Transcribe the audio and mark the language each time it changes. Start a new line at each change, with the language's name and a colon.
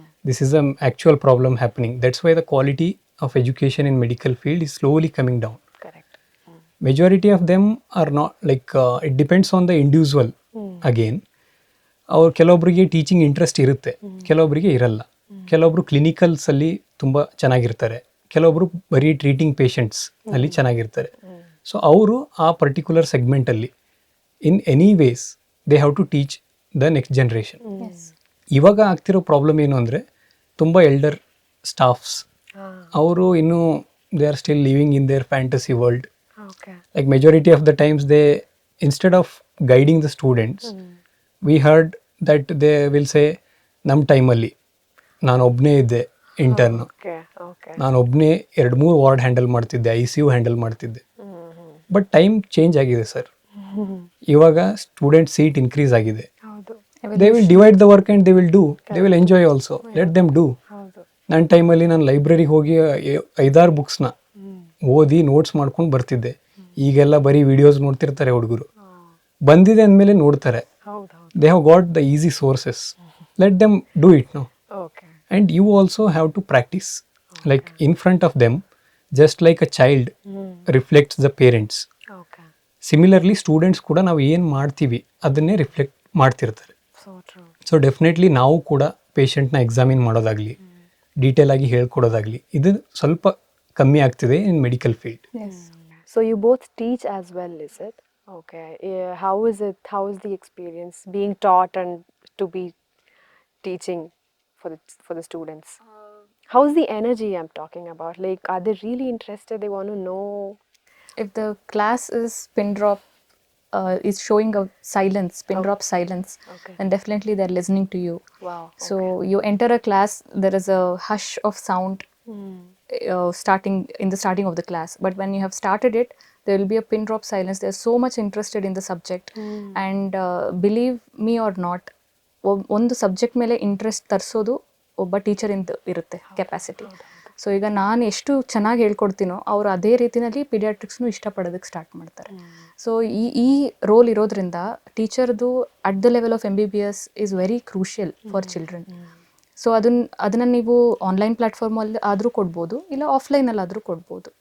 English: This is a actual problem happening. That's why the quality of education in medical field is slowly coming down. Correct. Majority of them are not it depends on the individual again.
Kannada: ಅವ್ರು ಕೆಲವೊಬ್ಬರಿಗೆ teaching interest ಇರುತ್ತೆ, ಕೆಲವೊಬ್ಬರಿಗೆ ಇರಲ್ಲ. ಕೆಲವೊಬ್ರು clinicals ಅಲ್ಲಿ ತುಂಬ ಚೆನ್ನಾಗಿರ್ತಾರೆ, ಕೆಲವೊಬ್ರು ಬರೀ ಟ್ರೀಟಿಂಗ್ ಪೇಷಂಟ್ಸ್ ಅಲ್ಲಿ ಚೆನ್ನಾಗಿರ್ತಾರೆ.
English: so
Kannada: ಅವರು ಆ particular ಸೆಗ್ಮೆಂಟಲ್ಲಿ
English: In any ways they have to teach the next generation.
Kannada: ಇವಾಗ ಆಗ್ತಿರೋ ಪ್ರಾಬ್ಲಮ್ ಏನು ಅಂದರೆ ತುಂಬ ಎಲ್ಡರ್ ಸ್ಟಾಫ್ಸ್ ಅವರು ಇನ್ನೂ
English: They are still living in their fantasy world. Okay. Like majority of the times they, instead of guiding the students, we heard that they will say
Kannada: ನಮ್ಮ ಟೈಮಲ್ಲಿ ನಾನು ಒಬ್ಬನೇ ಇದ್ದೆ ಇಂಟರ್ನ್,
English: Okay. Okay.
Kannada: ನಾನು ಒಬ್ಬನೇ 2-3 ward handle ಮಾಡ್ತಿದ್ದೆ, ICU handle ಮಾಡ್ತಿದ್ದೆ. But time change ಆಗಿದೆ ಸರ್. ಇವಾಗ ಸ್ಟೂಡೆಂಟ್ ಸೀಟ್ ಇನ್ಕ್ರೀಸ್ ಆಗಿದೆ. ಹೌದು.
English: They will divide the work and they will do, they will enjoy also, let them do.
Kannada: ಹೌದು. ನನ್ನ ಟೈಮಲ್ಲಿ ನಾನು ಲೈಬ್ರರಿಗೆ ಹೋಗಿ 5-6 ಬುಕ್ಸ್ನ ಓದಿ ನೋಟ್ಸ್ ಮಾಡ್ಕೊಂಡು ಬರ್ತಿದ್ದೆ. ಈಗೆಲ್ಲ ಬರೀ ವಿಡಿಯೋಸ್ ನೋಡ್ತಿರ್ತಾರೆ ಹುಡುಗರು, ಬಂದಿದೆ ಅಂದಮೇಲೆ ನೋಡ್ತಾರೆ. ಹೌದು. ಹೌದು.
English: They have got the easy sources, let them do it no. Okay. And you also have to practice like in front of them, just like a child reflects the parents. Okay.
Kannada: Similarly students ಕೂಡ ನಾವು ಏನು ಮಾಡ್ತೀವಿ ಅದನ್ನೇ reflect ಮಾಡ್ತಿರ್ತಾರೆ.
English: So true.
Kannada: So definitely ನಾವು ಕೂಡ ಪೇಷಂಟ್ನ examine ಮಾಡೋದಾಗಲಿ, detail ಆಗಿ ಹೇಳ್ಕೊಡೋದಾಗಲಿ, ಇದು ಸ್ವಲ್ಪ ಕಮ್ಮಿ ಆಗ್ತಿದೆ
English: In medical field. So you both teach as well, is it? Okay. How is it? How is the experience being taught and to be teaching for the students? How's the energy I'm talking about? Like, are they really interested? They want to know. If the class is pin drop is showing a silence, pin drop silence, Okay. then definitely they're listening to you. Wow. So you enter a class, there is a hush of sound starting in the starting of the class, but when you have started it, there will be a pin drop silence. They're so much interested in the subject, and believe me or not,
Kannada: ಒಂದು subject ಮೇಲೆ interest ತರಿಸೋದು ಒಬ್ಬ ಟೀಚರಿಂದ ಇರುತ್ತೆ capacity. So ಈಗ ನಾನು ಎಷ್ಟು ಚೆನ್ನಾಗಿ ಹೇಳ್ಕೊಡ್ತೀನೋ ಅವರು ಅದೇ ರೀತಿಯಲ್ಲಿ ಪೀಡಿಯಾಟ್ರಿಕ್ಸ್ನು ಇಷ್ಟಪಡೋದಕ್ಕೆ ಸ್ಟಾರ್ಟ್ ಮಾಡ್ತಾರೆ.
English: so
Kannada: ಈ ರೋಲ್ ಇರೋದ್ರಿಂದ ಟೀಚರ್ದು
English: At the level of MBBS is very crucial for children.
Kannada: So ಅದನ್ನು ನೀವು ಆನ್ಲೈನ್ ಪ್ಲಾಟ್ಫಾರ್ಮಲ್ಲಿ ಆದರೂ ಕೊಡ್ಬೋದು, ಇಲ್ಲ ಆಫ್ಲೈನಲ್ಲಿ ಆದರೂ ಕೊಡ್ಬೋದು.